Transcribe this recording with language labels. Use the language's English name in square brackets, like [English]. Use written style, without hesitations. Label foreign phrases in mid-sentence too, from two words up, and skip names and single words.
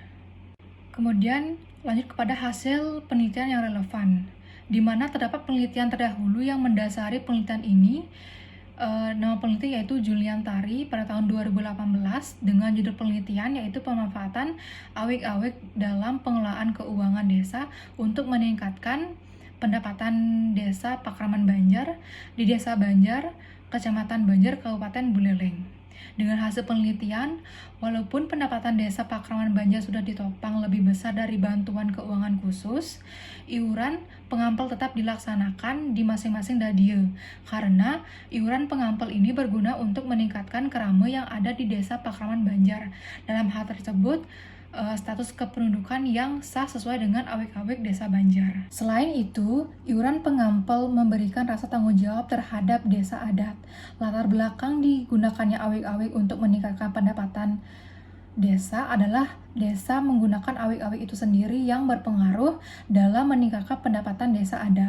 [Indonesian] Kemudian lanjut kepada hasil penelitian yang relevan, di mana terdapat penelitian terdahulu yang mendasari penelitian ini. Nama peneliti yaitu Julian Tari pada tahun 2018 dengan judul penelitian yaitu pemanfaatan awik-awik dalam pengelolaan keuangan desa untuk meningkatkan pendapatan desa Pakraman Banjar di Desa Banjar, Kecamatan Banjar, Kabupaten Buleleng. Dengan hasil penelitian, walaupun pendapatan desa Pakraman Banjar sudah ditopang lebih besar dari bantuan keuangan khusus, iuran pengampel tetap dilaksanakan di masing-masing dadia, karena iuran pengampel ini berguna untuk meningkatkan kerama yang ada di desa Pakraman Banjar. Dalam hal tersebut, status kependudukan yang sah sesuai dengan awik-awik desa Banjar. Selain itu, iuran pengampel memberikan rasa tanggung jawab terhadap desa adat. Latar belakang digunakannya awik-awik untuk meningkatkan pendapatan desa adalah desa menggunakan awik-awik itu sendiri yang berpengaruh dalam meningkatkan pendapatan desa adat.